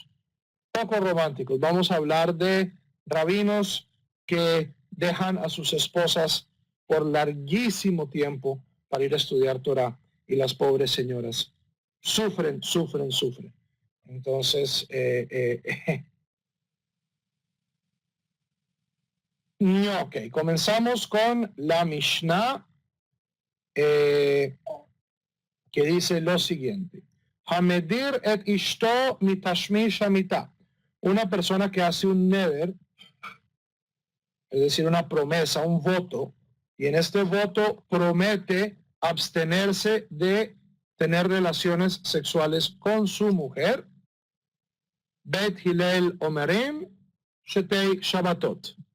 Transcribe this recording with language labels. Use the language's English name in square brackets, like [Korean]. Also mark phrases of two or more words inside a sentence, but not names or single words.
[Spanish] Vamos a hablar de rabinos que dejan a sus esposas por larguísimo tiempo para ir a estudiar Torah, y las pobres señoras sufren. Entonces, ok, comenzamos con la Mishnah, que dice lo siguiente: [Hebrew] המדיר את אשתו מתשמיש המטה. [Spanish] Una persona que hace un neder, es decir, una promesa, un voto, y en este voto promete abstenerse de tener relaciones sexuales con su mujer. [Hebrew] בית הלל אומרים שתי שבתות.